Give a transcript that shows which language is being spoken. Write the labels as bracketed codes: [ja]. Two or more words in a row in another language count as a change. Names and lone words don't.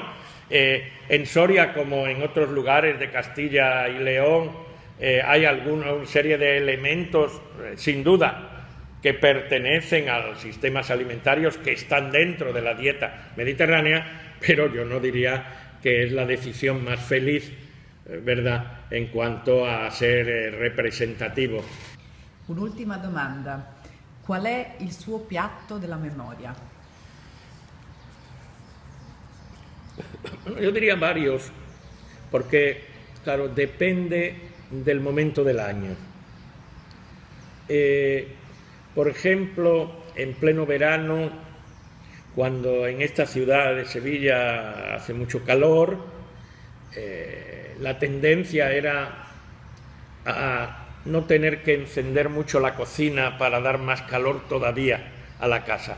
[es] En Soria, como en otros lugares de Castilla y León, hay una serie de elementos, sin duda, que pertenecen a los sistemas alimentarios que están dentro de la dieta mediterránea, pero yo no diría que es la decisión más feliz, ¿verdad?, en cuanto a ser representativo. [it] Un'ultima domanda. Qual è il suo piatto della memoria? [es] Yo diría varios, porque, claro, depende del momento del año. Por ejemplo, en pleno verano, cuando en esta ciudad de Sevilla hace mucho calor, la tendencia era a no tener que encender mucho la cocina para dar más calor todavía a la casa.